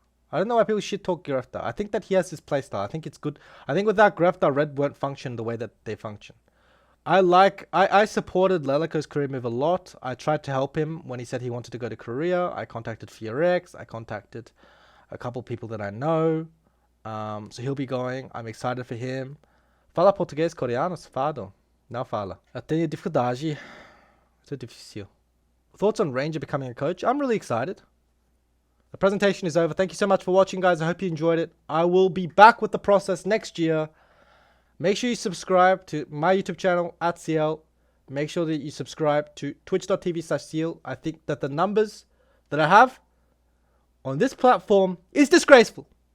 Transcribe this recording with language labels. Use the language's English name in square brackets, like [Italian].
[English] I don't know why people shit talk Grafta. I think that he has his playstyle. I think it's good. I think without Grafta, Red won't function the way that they function. I supported Lelico's career move a lot. I tried to help him when he said he wanted to go to Korea. I contacted Fiorex. I contacted a couple people that I know. So he'll be going. I'm excited for him. [Portuguese] Fala português, coreano, safado. Não fala. Eu tenho dificuldade. Isso é difícil. [English] Thoughts on Ranger becoming a coach? I'm really excited. The presentation is over. Thank you so much for watching, guys. I hope you enjoyed it. I will be back with the process next year. Make sure you subscribe to my YouTube channel @SeeEl. Make sure that you subscribe to twitch.tv/SeeEl. I think that the numbers that I have on this platform is disgraceful.